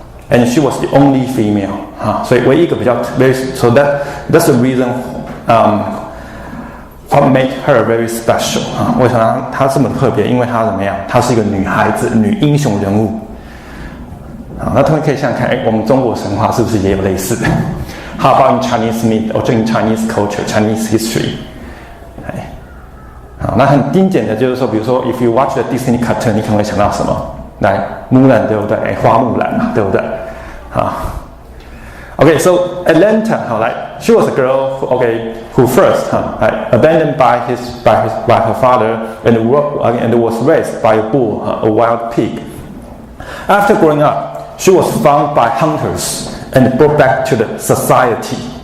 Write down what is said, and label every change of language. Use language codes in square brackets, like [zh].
[en] And she was the only female, so [zh] 唯一一个比较 [en] so that's the reason what made her very special [zh] 为什么她这么特别？因为她怎么样？她是一个女孩子，女英雄人物。那他们可以想想看，我们中国神话是不是也有类似的 ？ [en] How about in Chinese myth or in Chinese culture, Chinese history？ [zh] 那很经典的就是说，比如说 ， [en] if you watch the Disney cartoon， [zh] 你可能会想到什么？来，木兰对不对？花木兰嘛，对不对？ [en] Okay, so Atlanta, she was a girl who first abandoned by her father and was raised by a bull, a wild pig. After growing up, she was found by hunters and brought back to the society.